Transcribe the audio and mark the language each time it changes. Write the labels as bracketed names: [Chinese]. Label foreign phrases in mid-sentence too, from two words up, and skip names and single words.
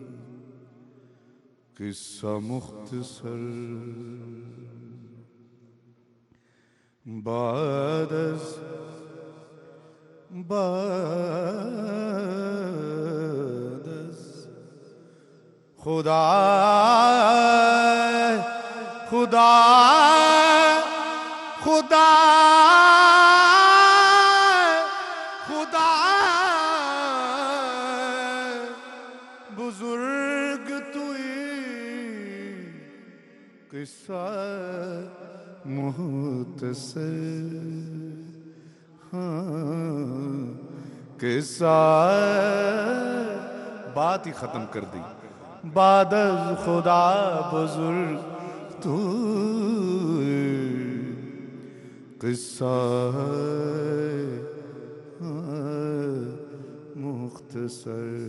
[Persian] قصہ مختصر بعد از خدا خدا خدا خدا بزرگ توئی [Urdu] قصہ مختصر قصہ بات ہی ختم کر دی [Persian] بعد از خدا بزرگ تو قصہ مختصر۔